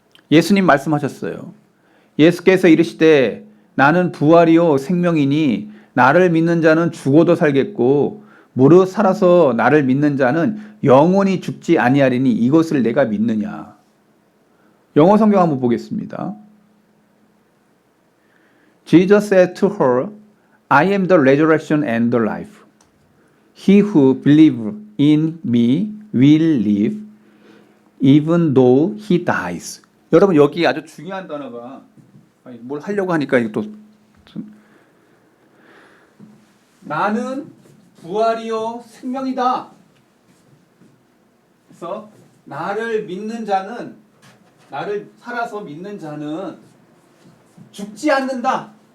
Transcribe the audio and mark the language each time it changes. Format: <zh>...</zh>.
<ko>예수님 말씀하셨어요. 예수께서 이르시되 나는 부활이요 생명이니 나를 믿는 자는 죽어도 살겠고 무릇 살아서 나를 믿는 자는 영원히 죽지 아니하리니 이것을 내가 믿느냐. 영어 성경 한번 보겠습니다.</ko> <en>Jesus said to her, I am the resurrection and the life. He who believes in me will live even though he dies.</en> <ko>여러분, 여기 아주 중요한 단어가, 뭘 하려고 하니까 이거 또, 나는 부활이요 생명이다. 그래서 나를 믿는 자는, 나를 살아서 믿는 자는 죽지 않는다.</ko>